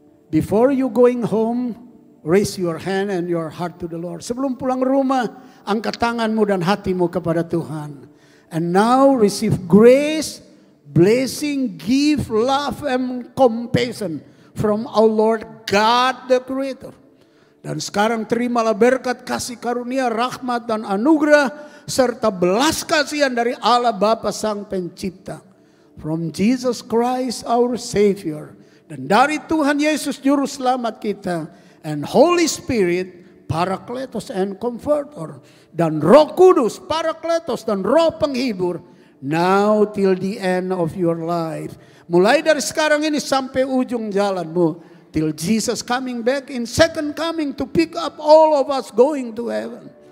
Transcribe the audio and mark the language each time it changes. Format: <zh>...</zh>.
<en>Before you going home, raise your hand and your heart to the Lord.</en> <id>Sebelum pulang rumah, angkat tanganmu dan hatimu kepada Tuhan.</id> <en>And now receive grace, blessing, gift, love, and compassion from our Lord God the Creator.</en> <id>Dan sekarang terimalah berkat kasih karunia, rahmat dan anugerah serta belas kasihan dari Allah Bapa Sang Pencipta.</id> <en>From Jesus Christ our Savior.</en> <id>Dan dari Tuhan Yesus Juru Selamat kita.</id> <en>And Holy Spirit, Parakletos and Comforter.</en> <id>Dan Roh Kudus, Parakletos dan Roh Penghibur.</id> <en>Now till the end of your life.</en> <id>Mulai dari sekarang ini sampai ujung jalanmu.</id> <en>Till Jesus coming back in second coming to pick up all of us going to heaven.</en>